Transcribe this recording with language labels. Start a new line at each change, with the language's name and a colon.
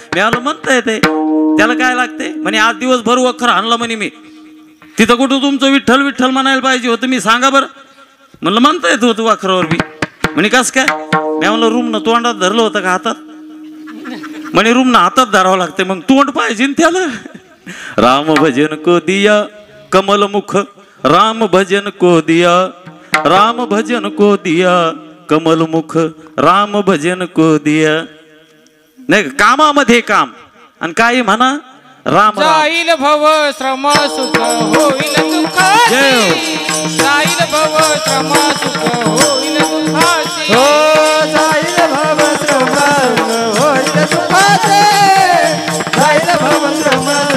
Marathi: मी आलो म्हणता येते, त्याला काय लागते म्हणे, आज दिवसभर वखर आणलं म्हणे मी, तिथं कुठं तुमचं विठ्ठल विठ्ठल म्हणायला पाहिजे होतं, मी सांगा बरं. म्हणलं म्हणता येत होतं वाखरावर बी. म्हणे कस काय? मी म्हणलं रूमनं तोंडात धरलं होतं का हातात? म्हणे रूमनं हातात धरावं लागते, मग तोंड पाहिजे त्याला.
Hindi: राम भजन को दिया कमल मुख, राम भजन को दिया, राम भजन को दिया कमल मुख, राम भजन को दिया.
Marathi: नाही कामामध्ये काम आणि काही म्हणा राम जाईल भव श्रम सुख होईल दुःखाची, जाईल भव श्रम सुख होईल दुःखाची, हो जाईल भव श्रम होईल दुःखाचे, जाईल भव श्रम